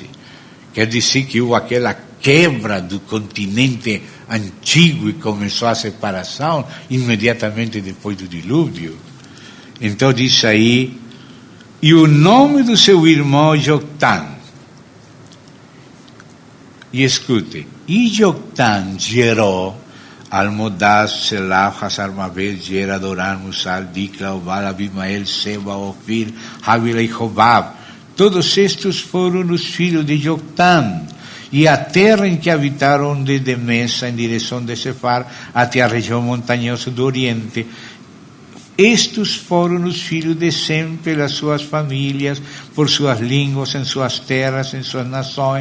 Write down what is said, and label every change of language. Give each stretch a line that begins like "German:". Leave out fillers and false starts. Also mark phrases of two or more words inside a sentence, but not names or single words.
Portuguese: Quer dizer que houve aquela quebra do continente antigo e começou a separação imediatamente depois do dilúvio. Então diz aí, e o nome do seu irmão Joctã. E escute, e Joctã gerou Almodaz, Selaf, Hazarmaveth, Gera, Doran, Musal, Dikla, Obal, Abimael, Seba, Ofir, Havila e Jobab. Todos estes foram os filhos de Joctã. E a terra em que habitaram desde Mesa, em direção de Sefar, até a região montanhosa do Oriente. Estes foram os filhos de Sem pelas suas famílias, por suas línguas, em suas terras, em suas nações.